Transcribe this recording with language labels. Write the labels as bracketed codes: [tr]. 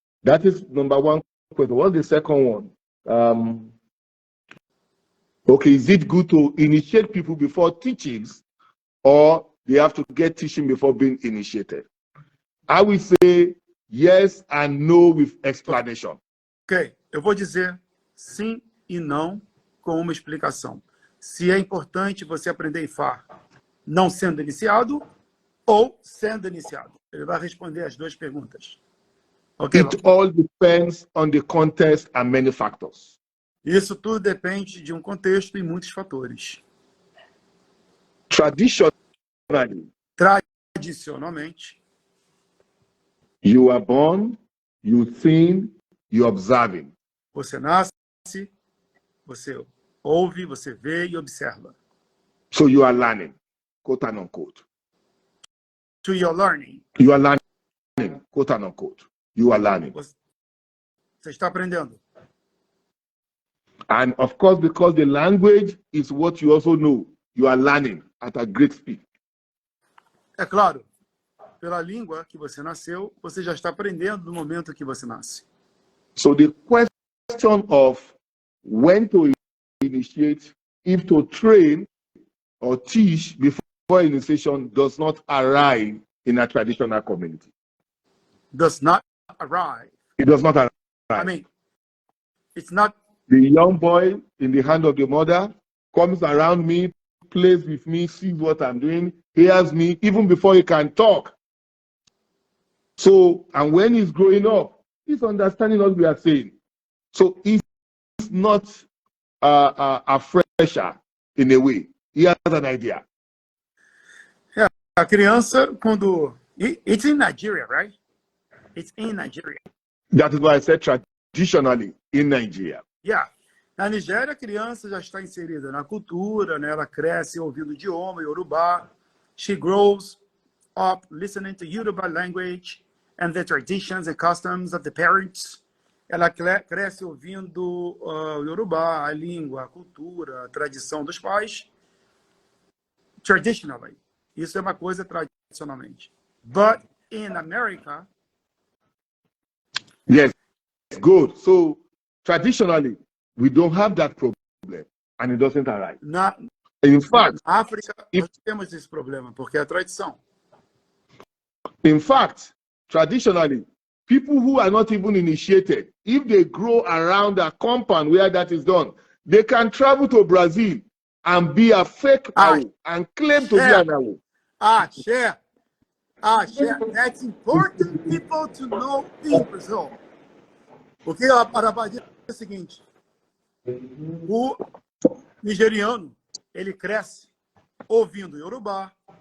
[en] That is number one question. What's the second one? Okay, is it good to initiate people before teachings, or they have to get teaching before being initiated? I will say yes and no with explanation. [pt] Ok, eu vou dizer sim e não com uma explicação. Se é importante você aprender Ifá não sendo iniciado ou sendo iniciado. Ele vai responder as duas perguntas. Ok, [en] It all depends on the context and many factors. [pt] isso tudo depende de um contexto e muitos fatores. Tradicionalmente, [en] you are born, you think, you observing. [pt] você nasce, você ouve, você vê e observa. [en] So you are learning. quote and unquote. To your learning. You are learning, quote and unquote. You are learning. [pt] Você está aprendendo. [en] And of course, because the language is what you also know, you are learning at a great speed. [pt] É claro, pela língua que você nasceu, você já está aprendendo no momento que você nasce. [en] So the question of when to initiate, if to train or teach before initiation does not arrive in a traditional community. Does not arrive. It does not arrive. I mean, it's not. The young boy in the hand of the mother comes around me, plays with me, sees what I'm doing, hears me, even before he can talk. So, and when he's growing up, he's understanding what we are saying. So he's not a fresher in a way. He has an idea. Yeah, [pt] a criança, quando... [en] It's in Nigeria, right? It's in Nigeria. That is why I said traditionally in Nigeria. Yeah. [pt] Na Nigéria, a criança já está inserida na cultura, né? Ela cresce ouvindo o idioma Yorubá. [en] She grows up listening to Yoruba language and the traditions and customs of the parents. [pt] Ela cresce ouvindo o Yorubá, a língua, a cultura, a tradição dos pais. Traditionally. Isso é uma coisa tradicionalmente. [en] But in America... Yes, good. So traditionally, we don't have that problem, and it doesn't arise. In fact, [pt] na África, nós temos esse problema, porque é a tradição. [en] In fact, traditionally, people who are not even initiated, if they grow around a compound where that is done, they can travel to Brazil and be a fake Awo and claim to be an Awo. Share. That's important people to know in Brazil. [pt] Porque a Arabá diz o seguinte: o nigeriano, ele cresce ouvindo Yorubá.